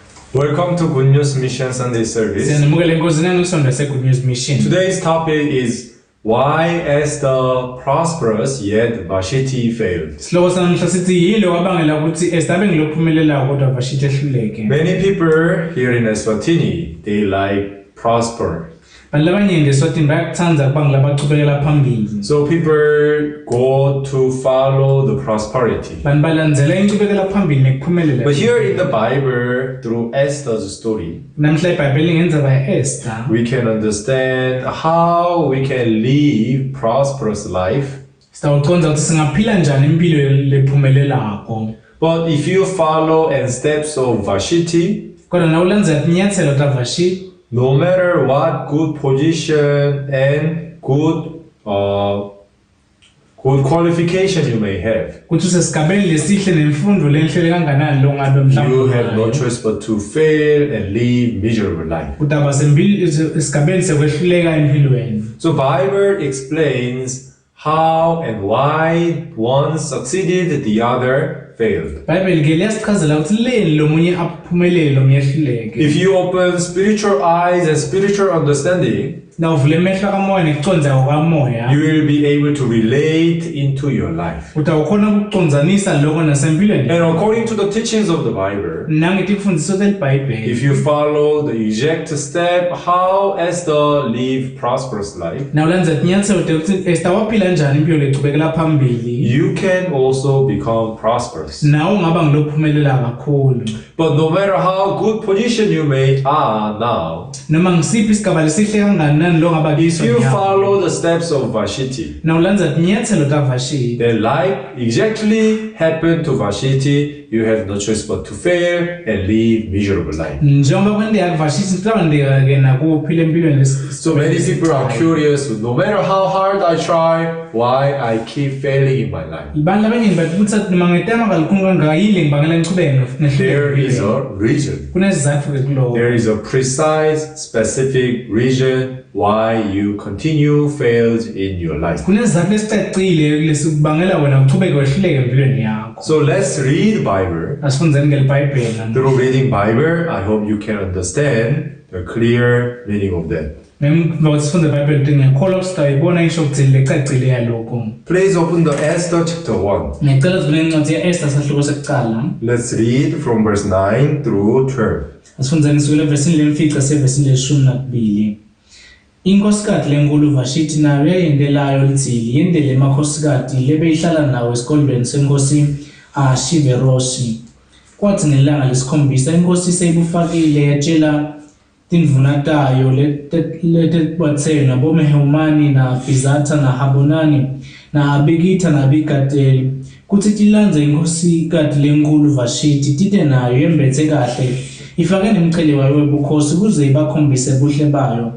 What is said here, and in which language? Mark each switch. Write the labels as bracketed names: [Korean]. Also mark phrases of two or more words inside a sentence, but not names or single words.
[English] Welcome to Good News Mission Sunday service. [Swati] Siyanamukela enkosini nangokusonda se-Good News Mission. [English] Today's topic is why Esther prosperous yet Vashti failed. [Swati] Sihloko sanamhla sithi yilo wabangela ukuthi Esther abe ngilophumelela kodwa Vashti ehluleke. [English] Many people here in Eswatini, they like prosper. [Swati] Bantu abaningi eSwatini bayakuthanda ukuba ngilabachubekela phambili. [English] So people go to follow the prosperity. [Swati] Bantu balandzela incubekela phambili nekuphumelela. [English] But here in the Bible, through Esther's story, [Swati] Namhla iBhayibheli ngendzaba ya-Esther, [English] we can understand how we can live prosperous life. [Swati] sitawuconza ukuthi singaphila njani impilo lephumelelako. [English] But if you follow and steps of Vashti, [Swati] Kodwa nawulandzela tinyathelo ta Vashti, [English] no matter what good position and good qualification you may have, [Swati] kuthi usesigabeni lesihle nemfundo lenhle kanganani lo ngabe mhlawumbe [English] you have no choice but to fail and live miserable life. [Swati] Utaba esigabeni sekwehluleka empilweni. [English] So Bible explains how and why one succeeded, the other failed. [Swati] Bible ke liyasichazela ukuthi leni lomunye aphumelele lomunye ehluleke. [English] If you open spiritual eyes and spiritual understanding, [Swati] Na uvule amehlo kamoya nekuconza kamoya, [English] you will be able to relate into your life. [Swati] utawukhona ukuconzanisa lokho nasempilweni. [English] And according to the teachings of the Bible, [Swati] Nangetimfundiso telibhayibheli, [English] if you follow the exact step how Esther lived prosperous life, [Swati] nawulandza tinyathelo tekuthi Esther waphila njani impilo lechubekela phambili, [English] you can also become prosperous. [Swati] nawe ungaba ngilophumelela kakhulu. [English] But no matter how good position you may are now, [Swati] Noma ngisiphi isigaba lesihle kanganani lo ngaba [English] if [Swati] kiso [English] you [Swati] nyalo, [English] follow the steps of Vashti, [Swati] nawulandza tinyathelo ta Vashti, [English] then like exactly happened to Vashti, you have no choice but to fail and live miserable life. [Swati] njengoba kwendeka kuVashti kutawandeka ke nakuphila empilweni [English] So many people are curious, no matter how hard I try, why I keep failing in my life. [Swati] Abantu abaningi batibutsa noma ngetama kalukhuni kangaka yile ngibangela ngichubeke [English] There is [Swati] nehluleke. [English] a reason. [Swati] Kunesizathu ke kuloko. [English] There is a precise, specific reason why you continue fails in your life. [Swati] Kunesizathu esicacile lesikubangela wena uchubeke wehluleke empilweni yakho. [English] So let's read Bible. [Swati] Asifundzeni ngelibhayibheli. [English] Through reading Bible, I hope you can understand the clear meaning of that. [Swati] Ngoba sifunde iBhayibheli ngiyakholwa ukuthi sitayibona isho ukuthi lecacile yaloko. [English] Please open the Esther chapter 1. [Swati] Ngicela sivule incwadi ya-Esther sahloko sekuqala. [English] Let's read from verse 9 through 12. [Swati] Asifundzeni kusukela evesini lemfica sevesini leshumi nakubili. Inkosikati lenkulu Vashti nayo yayendelayo litsili yendele emakhosikazi lebeyihlala nawo esikolweni senkosi Ahasuweroshi. Kwathi ngelanga lesikhombisa inkosi seyibufakile yatshela tindvuna tayo letetibatsele nabomehumani na Bizatha na Habonani na Abigitha na Abigateli kutsi tilandze inkosikati lenkulu Vashti tite nayo yembetse kahle ifake nemchele wayo webukhosi kuze ibakhombise buhle bayo.